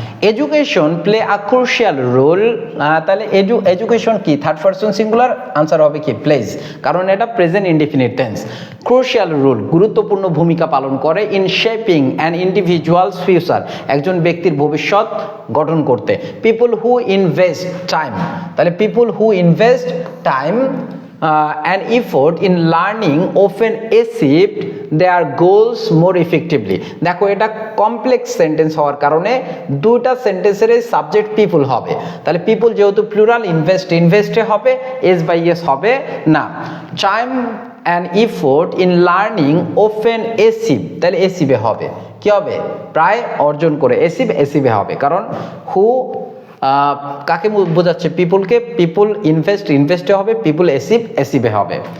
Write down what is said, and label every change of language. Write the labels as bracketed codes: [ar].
[en] education play a crucial role, [bn] তাহলে education কি, third person singular, answer হবে কি প্লেজ, কারণ এটা present indefinite tense. Crucial role গুরুত্বপূর্ণ ভূমিকা পালন করে [en] in shaping an individual's future, [bn] একজন ব্যক্তির ভবিষ্যৎ গঠন করতে। [en] People who invest time, তাহলে people who invest time and effort in learning often achieve their goals more effectively। [bn] দেখো এটা কমপ্লেক্স সেন্টেন্স হওয়ার কারণে দুইটা সেন্টেন্সের সাবজেক্ট পিপল হবে, তাহলে পিপল যেহেতু প্লুরাল, ইনভেস্টে হবে, এস বাই এস হবে না। [en] time and effort in learning often achieve, [bn] তাহলে এসিভে হবে, কি হবে, প্রায় অর্জন করে, এসিভে হবে, কারণ হু কাকে বোঝাচ্ছে, পিপলকে, পিপল ইনভেস্টে হবে, পিপল এসিভে হবে।